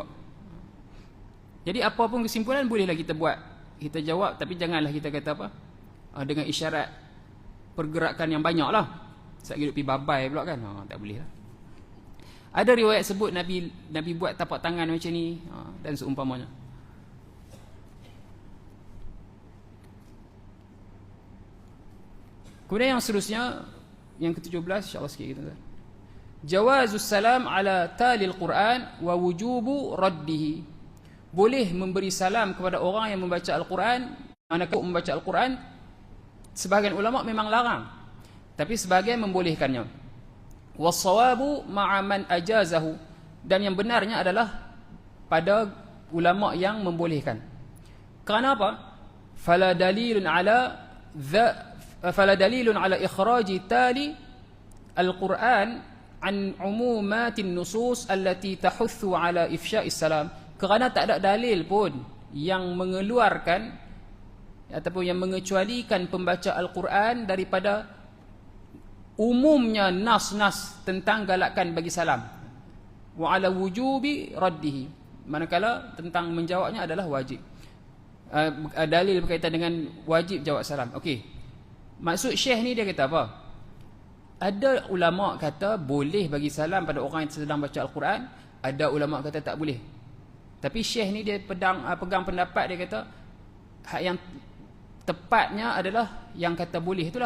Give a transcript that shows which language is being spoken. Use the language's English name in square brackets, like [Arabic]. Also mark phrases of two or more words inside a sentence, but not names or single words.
[Malay] Jadi apa pun kesimpulan bolehlah kita buat, kita jawab, tapi janganlah kita kata apa, dengan isyarat pergerakan yang banyak lah, sebab kita pergi babai pula kan, tak boleh lah. Ada riwayat sebut Nabi buat tapak tangan macam ni, dan seumpamanya. Kemudian yang seterusnya, yang ke-17, insyaAllah sikit kita. [Arabic] جواز السلام على تالي القرآن ووجوب رده. [Malay] Boleh memberi salam kepada orang yang membaca Al-Quran. Manakala membaca Al-Quran, sebahagian ulama memang larang, tapi sebahagian membolehkannya. [Arabic] والصواب مع من أجازه. [Malay] Dan yang benarnya adalah pada ulama yang membolehkan. Kerana apa? [Arabic] فلا دليل على إخراج تالي القرآن عن عمومات النصوص التي تحث على إفشاء السلام. [Malay] Kerana tak ada dalil pun yang mengeluarkan ataupun yang mengecualikan pembaca Al-Quran daripada umumnya nas-nas tentang galakan bagi salam. [Arabic] وعلى وجوب رده. [Malay] Manakala tentang menjawabnya adalah wajib. Dalil berkaitan dengan wajib jawab salam. Okey. Maksud Syekh ni dia kata apa? Ada ulama kata boleh bagi salam pada orang yang sedang baca Al-Quran, ada ulama kata tak boleh. Tapi Syekh ni dia pegang pendapat, dia kata hak yang tepatnya adalah yang kata boleh itulah.